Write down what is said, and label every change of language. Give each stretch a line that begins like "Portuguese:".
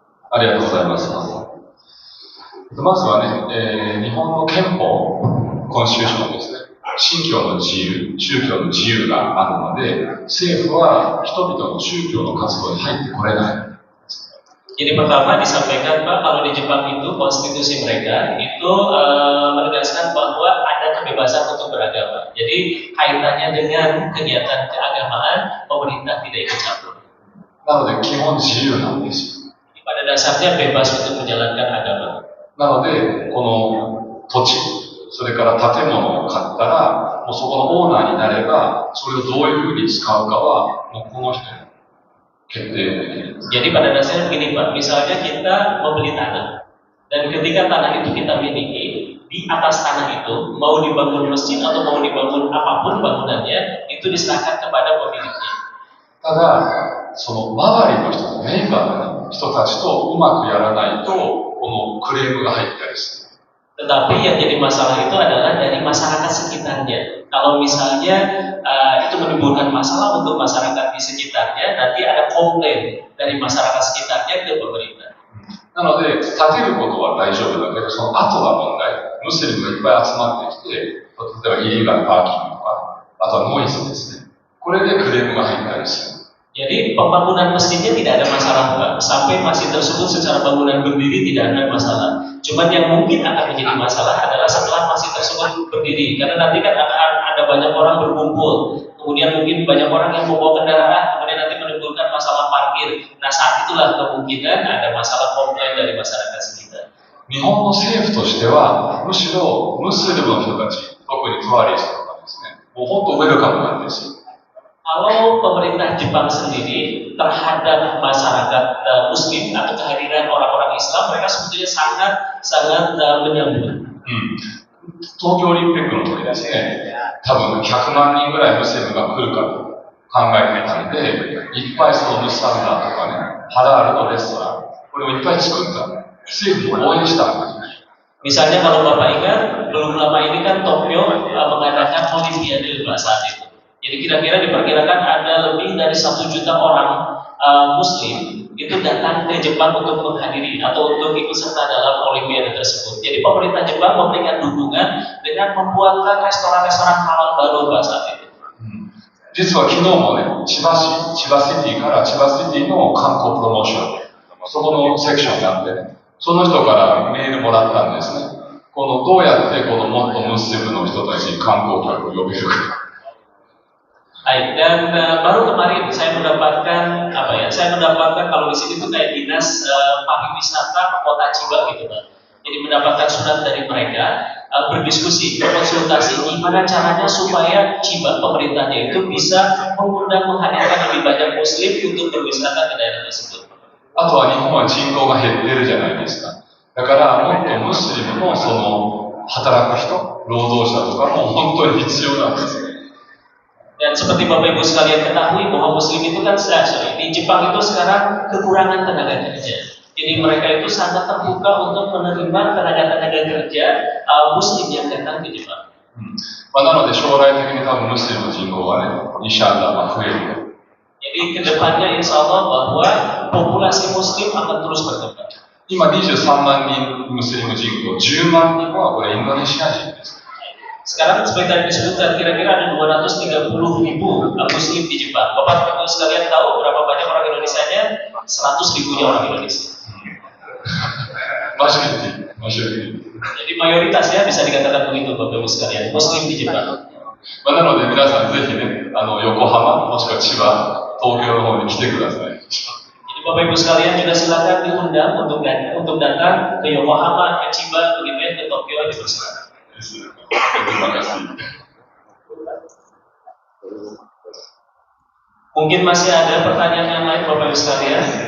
Japanese: ありがとうございます。まずはね、日本の憲法、コンスティューションですね、信教の自由、宗教の自由があるので、政府は人々の宗教の活動に入ってこれない。
Indonesian: Jadi pertama disampaikan Pak, kalau di Jepang itu konstitusi mereka itu menegaskan bahwa ada kebebasan untuk beragama. Jadi kaitannya dengan kegiatan keagamaan, pemerintah tidak ikut campur.
Japanese: なので基本自由なんですよ。
Indonesian: Pada dasarnya bebas untuk menjalankan agama.
Japanese: なのでこの土地、それから建物を買ったら、もうそこのオーナーになれば、それをどういうふうに使うかはもうこの人に決定できる。
Indonesian: Jadi pada dasarnya begini Pak, misalnya kita membeli tanah, dan ketika tanah itu kita miliki, di atas tanah itu mau dibangun masjid atau mau dibangun apapun bangunannya, itu diserahkan kepada pemiliknya.
Japanese: ただ、その周りの人、ネイバーの人たちとうまくやらないと、このクレームが入ったりする。
Indonesian: Tetapi yang jadi masalah itu adalah dari masyarakat sekitarnya. Kalau misalnya itu menimbulkan masalah untuk masyarakat di sekitarnya, nanti ada komplain dari masyarakat sekitarnya ke pemerintah.
Japanese: なので、建てることは大丈夫だけど、その後が問題。ムスリムがいっぱい集まってきて、例えばイリーガルパーキングとか、あとはノイズですね。これでクレームが入ったりする。
Indonesian: Jadi pembangunan masjidnya tidak ada masalah Pak. Sampai masjid tersebut secara bangunan berdiri tidak ada masalah. Cuman yang mungkin akan menjadi masalah adalah setelah masjid tersebut berdiri. Karena nanti kan akan ada banyak orang berkumpul. Kemudian mungkin banyak orang yang membawa kendaraan. Kemudian nanti menimbulkan masalah parkir. Nah saat itulah kemungkinan ada masalah komplain dari masyarakat sekitar.
Japanese: 日本の政府としては、むしろムスリムの人たち、特にトワリストとかですね、もう本当ウェルカムなんですよ。
Indonesian: Kalau pemerintah Jepang sendiri terhadap masyarakat Muslim atau kehadiran orang-orang Islam, mereka sebetulnya sangat menyambut.
Japanese: 東京オリンピックの時ですね、多分100万人ぐらいムスリムが来るかと考えていたので、いっぱいそのムスタンダーとかね、ハラールのレストラン、これをいっぱい作った。政府も応援したんです。
Indonesian: Misalnya kalau Bapak ingat, belum lama ini kan Tokyo mengadakan Olimpiade saat itu. Jadi kira-kira diperkirakan ada lebih dari 1 juta orang Muslim itu datang ke Jepang untuk menghadiri atau untuk ikut serta dalam Olimpiade tersebut. Jadi pemerintah Jepang memberikan dukungan dengan membuatkan restoran-restoran halal baru saat itu.
Japanese: 実は昨日もね、千葉シティから千葉シティの観光プロモーション、そこのセクションがあってね、その人からメールもらったんですね。このどうやってこのもっとムスリムの人たちに観光客を呼べるか。
Indonesian: Baik, dan baru kemarin saya mendapatkan Saya mendapatkan kalau di sini tuh kayak dinas pariwisata kota Chiba gitu Pak. Jadi mendapatkan surat dari mereka berdiskusi, berkonsultasi gimana caranya supaya Chiba pemerintahnya itu bisa menghadirkan lebih banyak Muslim untuk berwisata ke daerah tersebut.
Japanese: あとは日本は人口が減ってるじゃないですか。だからもっとムスリムのその働く人、労働者とかも本当に必要なんですね。
Indonesian: Dan seperti Bapak Ibu sekalian ketahui bahwa Muslim itu kan di Jepang itu sekarang kekurangan tenaga kerja. Jadi mereka itu sangat terbuka untuk menerima tenaga kerja Muslim yang datang ke Jepang.
Japanese: なので将来的に多分ムスリムの人口がね、インシャアラ増える。
Indonesian: Jadi kedepannya insya Allah bahwa populasi Muslim akan terus berkembang.
Japanese: 今23万人ムスリム人口、10万人はこれインドネシア人です。
Indonesian: Sekarang seperti tadi disebutkan kira-kira ada 230.000 Muslim di Jepang. Bapak Ibu sekalian tahu berapa banyak orang Indonesianya? 100.000-nya orang Indonesia.
English: Majority.
Indonesian: Jadi mayoritasnya bisa dikatakan begitu Bapak Ibu sekalian, Muslim di Jepang.
Japanese: なので皆さんぜひね、横浜もしくは千葉、東京の方に来てください。
Indonesian: Jadi Bapak Ibu sekalian juga silakan diundang untuk datang ke Yokohama, ke Chiba, begitu ya, ke Tokyo dipersilakan. Terima kasih. Mungkin masih ada pertanyaan yang lain Bapak Ibu sekalian.